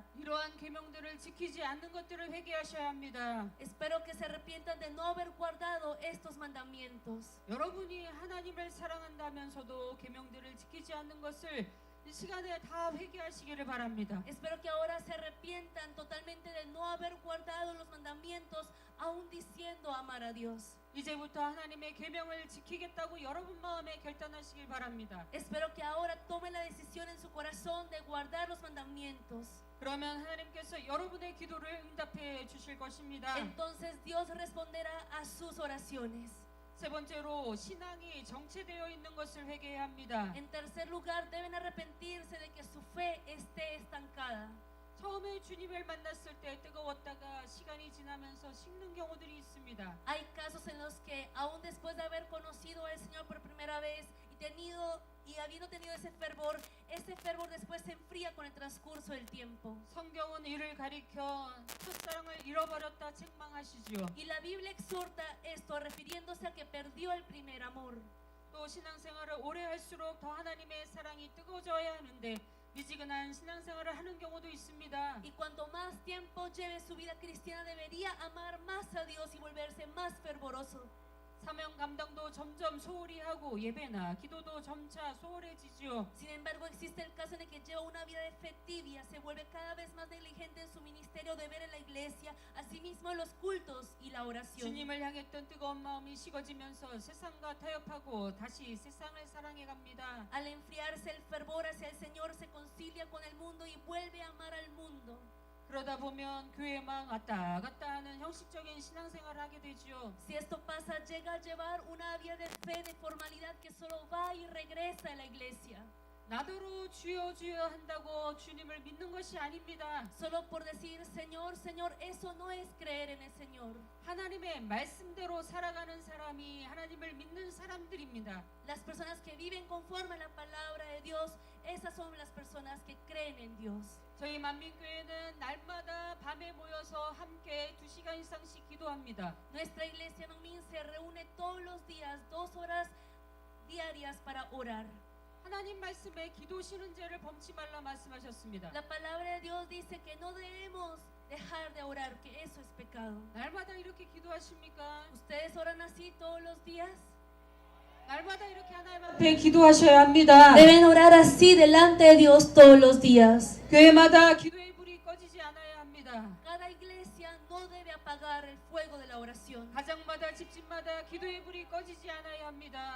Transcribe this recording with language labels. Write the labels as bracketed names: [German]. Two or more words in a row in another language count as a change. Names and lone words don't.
[Korean] 이러한 계명들을 지키지 않는 것들을 회개하셔야 합니다. [Spanish] Espero que se arrepientan de no haber guardado estos mandamientos. [Korean] 여러분이 하나님을 사랑한다면서도 계명들을 지키지 않는 것을 이 시간에 다 회개하시기를 바랍니다. [Spanish] Espero que ahora se arrepientan totalmente de no haber guardado los mandamientos, aún diciendo amar a Dios. [Korean] 이제부터 하나님의 계명을 지키겠다고 여러분 마음에 결단하시길 바랍니다. [Spanish] Espero que ahora tomen la decisión en su corazón de guardar los mandamientos. [Korean] 그러면 하나님께서 여러분의 기도를 응답해 주실 것입니다. [Spanish] Entonces Dios responderá a sus oraciones. [Korean] 세 번째로 신앙이 정체되어 있는 것을 회개해야 합니다. [Spanish] En tercer lugar, deben arrepentirse de que su fe esté estancada. [Korean] 처음에 주님을 만났을 때 뜨거웠다가 시간이 지나면서 식는 경우들이 있습니다. [Spanish] Hay casos en los que aún después de haber conocido al Señor por primera vez y habiendo tenido ese fervor después se enfría con el transcurso del tiempo. [Korean] 성경은 이를 가리켜 첫사랑을 잃어버렸다 책망하시지요. [Spanish] Y la Biblia exhorta esto refiriéndose a que perdió el primer amor. [Korean] 또 신앙생활을 오래 할수록 더 하나님의 사랑이 뜨거워져야 하는데 미지근한 신앙생활을 하는 경우도 있습니다. [Spanish] Y cuanto más tiempo lleve su vida cristiana debería amar más a Dios y volverse más fervoroso. [Korean] 사명 감당도 점점 소홀히 하고 예배나 기도도 점차 소홀해지지요. [Spanish] Sin embargo, existe el caso en el que lleva una vida de fe tibia, se vuelve cada vez más negligente en su ministerio de ver en la iglesia, asimismo en los cultos y la oración. [Korean] 주님을 향했던 뜨거운 마음이 식어지면서 세상과 타협하고 다시 세상을 사랑해 갑니다. [Spanish] Al enfriarse el fervor hacia el Señor, se concilia con el mundo y vuelve a amar al mundo. [Korean] 그러다 보면 교회만 왔다 갔다 하는 형식적인 신앙생활을 하게 되죠. [Spanish] Si esto pasa, llega a llevar una vida de fe, de formalidad, que solo va y regresa a la iglesia. [Korean] 나더러 주여 주여 한다고 주님을 믿는 것이 아닙니다. [Spanish] Solo por decir Señor, Señor, eso no es creer en el Señor. [Korean] 하나님의 말씀대로 살아가는 사람이 하나님을 믿는 사람들입니다. [Spanish] Las personas que viven conforme a la palabra de Dios, esas son las personas que creen en Dios. [Korean] 저희 만민교회는 날마다 밤에 모여서 함께 2시간 이상씩 기도합니다. [Spanish] Nuestra iglesia Manmin se reúne todos los días, 2 horas diarias para orar. [Korean] 하나님 말씀에 기도 쉬는 죄를 범치 말라 말씀하셨습니다. [Spanish] La palabra de Dios dice que no debemos dejar de orar, que eso es pecado. [Korean] 날마다 이렇게 기도하십니까? [Spanish] ¿Ustedes oran así todos los días? [Korean] 날마다 이렇게 하나님 앞에 기도하셔야 합니다. [Spanish] Deben orar así delante de Dios todos los días. [Korean] 교회마다 기도의 불이 꺼지지 않아야 합니다. [Spanish] Cada iglesia no debe apagar el fuego de la oración. [Korean] 가정마다 집집마다 기도의 불이 꺼지지 않아야 합니다.